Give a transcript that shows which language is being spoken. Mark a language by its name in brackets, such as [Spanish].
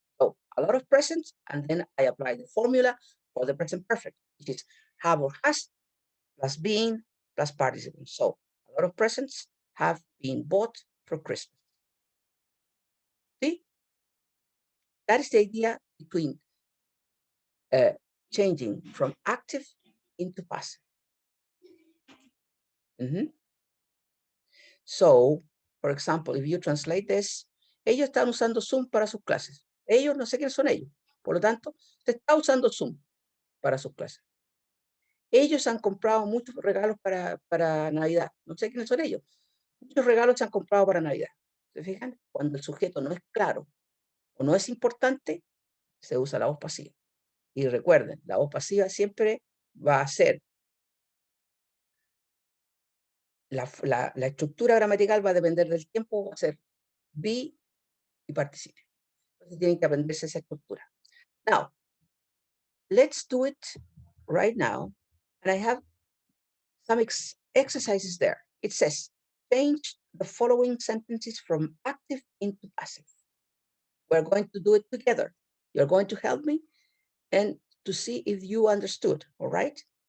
[English] So a lot of presents, and then I apply the formula for the present perfect, which is have or has plus being plus participle. So a lot of presents have been bought for Christmas. See? That is the idea between changing from active into passive. So, for example, if you translate this, [Spanish] ellos están usando Zoom para sus clases. Ellos, no sé quiénes son ellos. Por lo tanto, se está usando Zoom para sus clases. Ellos han comprado muchos regalos para Navidad. No sé quiénes son ellos. Muchos regalos se han comprado para Navidad. ¿Se fijan? Cuando el sujeto no es claro o no es importante, se usa la voz pasiva. Y recuerden, la voz pasiva siempre va a ser, la estructura gramatical va a depender del tiempo, va a ser be y participio. Entonces tienen que aprenderse esa estructura. [English] Now, let's do it right now. And I have some exercises there. It says, change the following sentences from active into passive. We're going to do it together. You're going to help me and to see if you understood, all right?